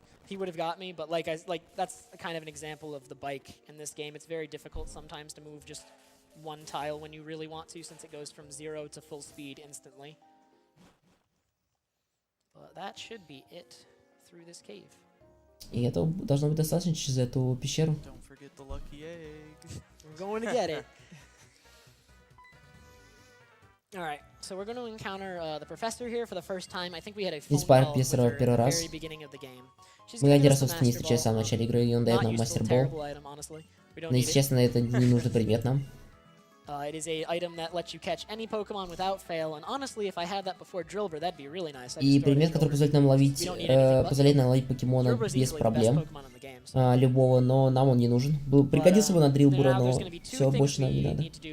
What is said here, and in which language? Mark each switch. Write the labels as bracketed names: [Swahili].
[English] He would have got me, but that's kind of an example of the bike in this game. It's very difficult sometimes to move just one tile when you really want to, since it goes from 0 to full speed instantly. But that should be it through this cave. [Russian] И это должно быть достаточно через эту пещеру. [English] Don't forget the lucky egg. We're going to get it. Alright, so we're going to encounter the professor here for the first time. I think we had a phone call with her at the very beginning of the game. [Russian] Мы один раз, собственно, не встречались в самом начале игры, и он дает нам мастербол. Но, если честно, это не нужный предмет нам. [English] It is a item that lets you catch any Pokemon without fail, and honestly, if I had that before Drillbur, that'd be really nice. [Russian] И предмет, который позволяет нам ловить покемона без проблем. Любого, но нам он не нужен. Пригодился бы на Дрилбура, но все, больше нам не надо.